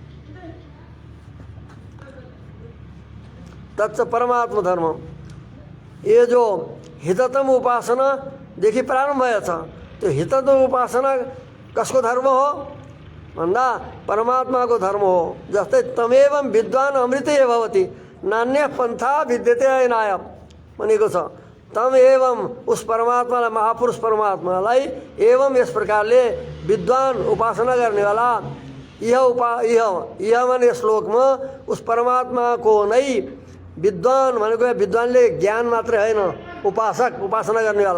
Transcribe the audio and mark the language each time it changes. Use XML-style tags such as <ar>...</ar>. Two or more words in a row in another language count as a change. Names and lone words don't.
<ne>तच्च परमात्मा धर्म यो जो हिततम उपासनादेखि प्रारम्भ भएछ। त्यो हिततम उपासना कसको धर्म हो भन्दा परमात्माको धर्म हो। जस्तै</ne> <sa>तमेवं विद्वान अमृते भवति नान्य पन्था विद्यते अयनाय</sa> <ne>भनेको छ।</ne> <sa>तम एवं</sa> <ne>उस परमात्मालाई, महापुरुष परमात्मालाई एवं यस प्रकारले विद्वान उपासना गर्नेवाला यह माने श्लोकमा उस परमात्माको नै विद्वान भनेको विद्वानले ज्ञान मात्रै होइन, उपासक उपासना गर्नेवाला।</ne>